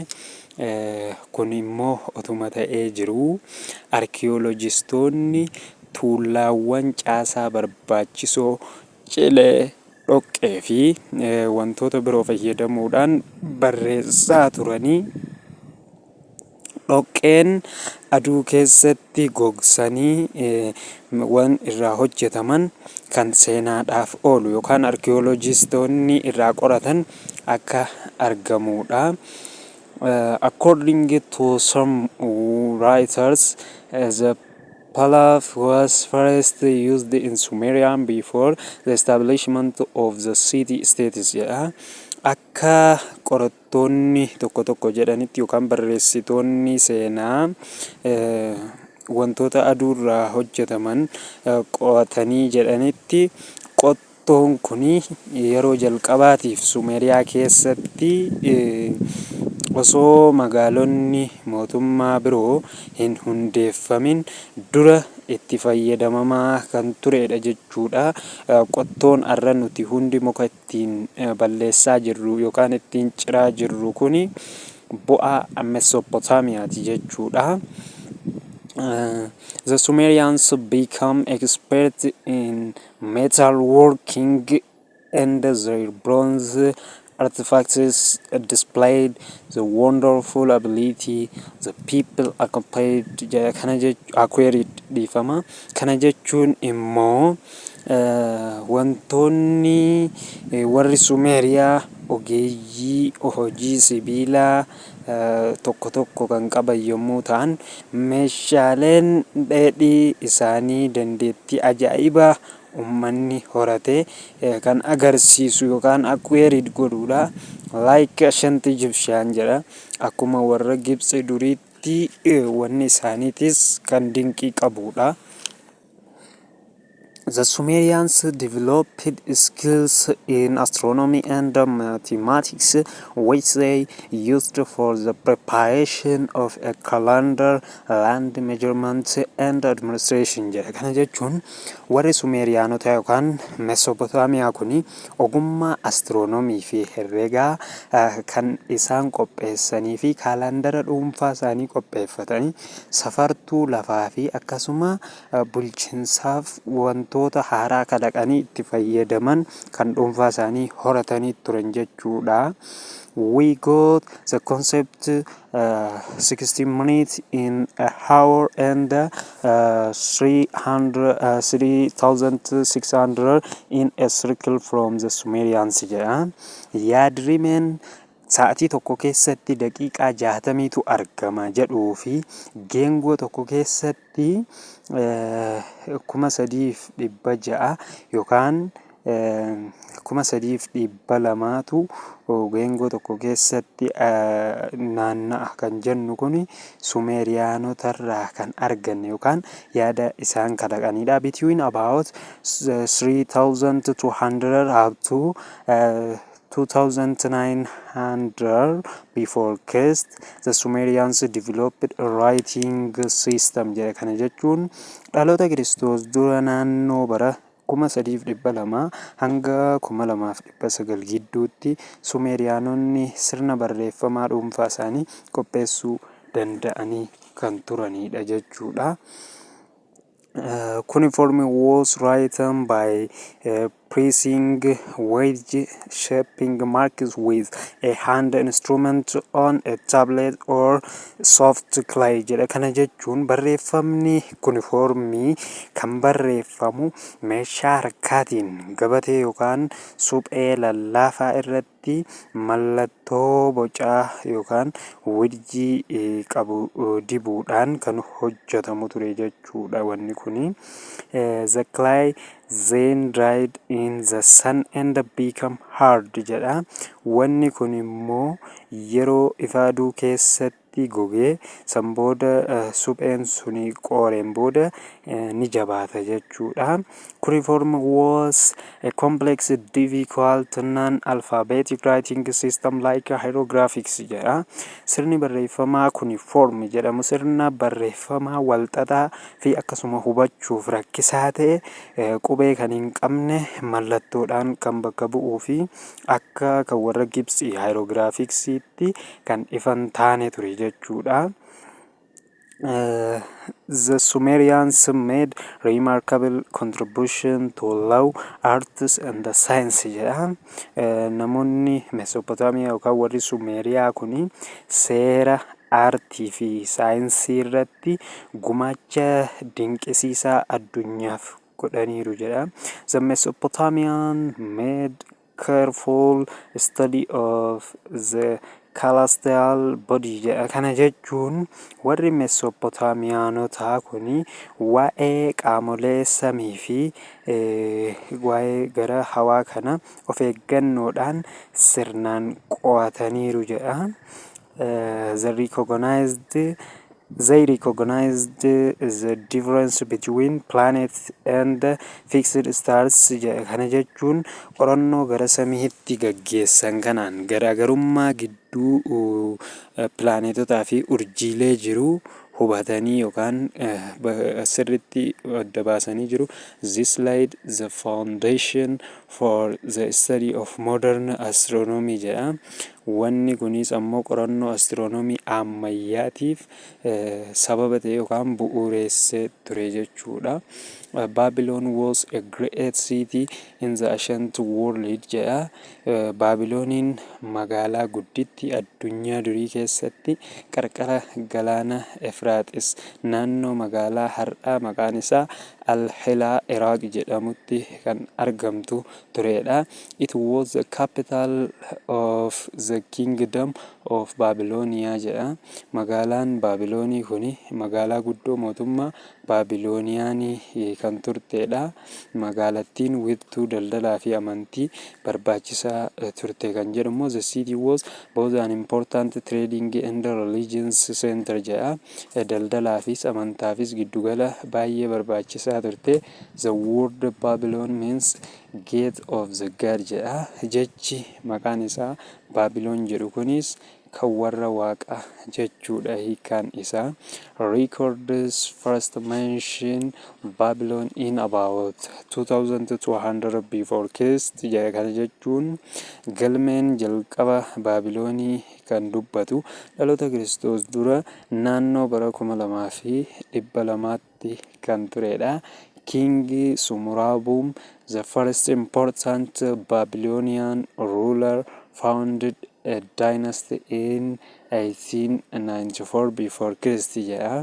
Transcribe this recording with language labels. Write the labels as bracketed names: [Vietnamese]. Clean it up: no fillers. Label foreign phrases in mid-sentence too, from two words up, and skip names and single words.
[Oromo] Kun immoo otuma ta'ee jiru arkiyoolojistoonni tuulaawwan caasaa barbaachisoo cilee dhoqqee fi wantoota biroo fayyadamuudhaan barreessaa turanii dhoqqeen aduu keessatti gogsanii waan irraa hojjetaman kan seenaadhaaf oolu yookaan arkeolojistoonni irraa qoratan akka argamudha. [English] According to some writers, the Palaf was first used in Sumerian before the establishment of the city-states jedha. [Oromo] Akka qorattoonni tokko tokko jedhanitti yookaan barreessitoonni seenaa wantoota aduurraa hojjetaman qo'atanii jedhanitti qottoon kuni yeroo jalqabaatiif Sumeriyaa keessatti osoo magaalonni mootummaa biroo hin hundeeffamin dura itti fayyadamamaa kan turedha jechuudha. Qottoon arra nuti hundi muka ittiin balleessaa jirru yookaan ittiin ciraa jirru kuni bu'aa Mesopotaamiyaati jechuudha. [English] The Sumerians become experts in metalworking and their bronze artifacts displayed the wonderful ability the people acquired dhiifama. [Oromo] Kana jechuun immoo wantoonni warri Sumeriyaa ogeeyyii hojii sibiilaa tokko tokko kan qaban yommuu ta'an, meeshaaleen dheedhii isaanii dandeettii ajaa'ibaa ummanni horate kan agarsiisu yookaan acquired godhuudha. [English] Like ancient Egyptian [Oromo] jedha. Akkuma warra Gibxi duriitti wanni isaaniitis kan dinqii qabudha. [English] The Sumerians developed skills in astronomy and mathematics, which they used for the preparation of a calendar, land measurement, and administration. [Oromo] Kana jechuun warri Sumeriyaanota yookaan Mesopotaamiyaa kuni ogummaa astiroonomii fi herregaa kan isaan qopheessanii fi kaalandara dhuunfaa isaanii qopheeffatanii safartuu lafaa fi akkasuma bulchiinsaaf wantoota haaraa kalaqanii itti fayyadaman kan dhuunfaa isaanii horatanii turan jechuudha. [English] We got the concept 60 minutes in a hour and 3600 in a circle from the Sumerians jedha. [Oromo] Yaadrimeen sa'atii tokko keessatti daqiiqaa 60tu argama jedhuu fi geengoo tokko keessatti 3600 yookaan 3200tu geengoo tokko keessatti naanna'a kan jennu kun Sumeriyaanotarraa kan arganne yookaan yaada isaan kalaqanidha. [English] Between about 3200 up to 2900 before Christ, the Sumerians developed a writing system. [Oromo] Kana jechuun dhaloota Kiristoos dura naannoo bara 3200 hanga 2900 gidduutti Sumeriyaanonni sirna barreeffamaa dhuunfaa isaanii qopheessuu danda'anii kan turanidha jechuudha. [English] Cuneiform was written by pressing wedge shaping marks with a hand instrument on a tablet or soft clay jedha. [Oromo] Kana jechuun barreeffamni cuneiformii kan barreeffamu meeshaa harkaatiin gabatee yookaan suphee lallaafaa irratti mallattoo bocaa yookaan wedjii qabu dibuudhaan kan hojjetamu ture jechuudha wanni kuni. [English] The clay then dried in the sun and become hard jedha. [Oromo] Wanni kun immoo yeroo ifaaduu keessatti gogee san booda supheen suni qooreen booda ni jabaata jechuudha. [English] Cuneiform was a complex, difficult, non-alphabetic writing system like hieroglyphics jedha. [Oromo] Sirni barreeffamaa cuneiform jedhamu sirna barreeffamaa walxaxaa fi akkasuma hubachuuf rakkisaa ta'e qubee kan hin qabne mallattoodhaan kan bakka bu'uu fi akka kan warra Gibxi hieroglyphicsitti kan ifan taane ture jechuudha. [English] The Sumerians made remarkable contribution to law, arts and science jedha. [Oromo] Namoonni Mesopotamiyaa yookaan warri Sumeriyaa kuni seera aartii fi saayinsii irratti gumaacha dinqisiisaa addunyaaf godhaniiru jedha. [English] The Mesopotamian made careful study of the celestial body jedha. [Oromo] Kana jechuun warri Mesopotamiyaanotaa kuni waa'ee qaamolee samii fi waa'ee gara hawaa kana of eeggannoodhaan sirnaan qo'ataniiru jedha. [English] They recognized the difference between planets and fixed stars jedha. [Oromo] Kana jechuun qorannoo gara samiitti gaggeessan kanaan garaagarummaa gidduu pilaanetotaa fi urjiilee jiru hubatanii yookaan sirriitti adda baasanii jiru. [English] This laid the foundation for the study of modern astronomy jedha. [Oromo] Wanni kunis ammoo qorannoo astiroonomii ammayyaatiif sababa ta'e yookaan bu'uureessee ture jechuudha. [English] Babylon was a great city in the ancient world jedha. [Oromo] Baabilooniin magaalaa guddittii addunyaa durii keessatti qarqara galaana Efraaxis naannoo magaalaa har'aa maqaan isaa Al-Hilaa Iraaq jedhamutti kan argamtu turedha. [English] It was the capital of the kingdom of Babylonia jedha. [Oromo] Magaalaan Baabiloonii kuni magaalaa guddoo mootummaa Baabilooniyaanii kan turtedha. Magaalattiin wiirtuu daldalaa fi amantii barbaachisaa turte kan jedhamu. [English] The city was both an important trading and religious center jedha. [Oromo] Daldalaafis amantaafis giddugala baay'ee barbaachisaa turte. [English] The word Babylon means gate of the god jedha. [Oromo] Jechi maqaan isaa Baabiloon jedhu kunis kan warra waaqaa jechuudha hiikaan isaa. [English] Records first mention Babylon in about 2200 before Christ jedha. [Oromo] Kana jechuun galmeen jalqaba Baabiloonii kan dubbatu dhaloota Kiristoos dura naannoo bara 2200tti kan turedha. [English] King Sumurabum, the first important Babylonian ruler, founded a dynasty in 1894 before Christ jedha.